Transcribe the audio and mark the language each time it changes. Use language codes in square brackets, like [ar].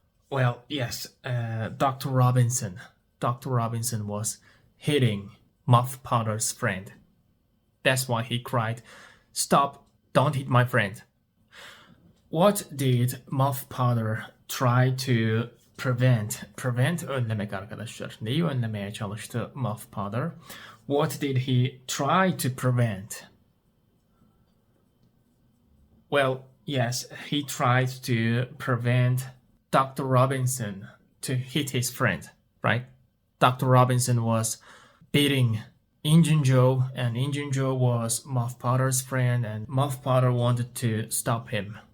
[en] Well, yes, Dr. Robinson. Dr. Robinson was hitting Muff Potter's friend. That's why he cried, stop, don't hit my friend. What did Muff Potter try to prevent? Prevent [tr] önlemek arkadaşlar. Neyi önlemeye çalıştı Muff Potter? [en] What did he try to prevent? Well, yes, he tried to prevent Dr. Robinson to hit his friend, right? Dr. Robinson was beating Injun Joe, and Injun Joe was Muff Potter's friend, and Muff Potter wanted to stop him.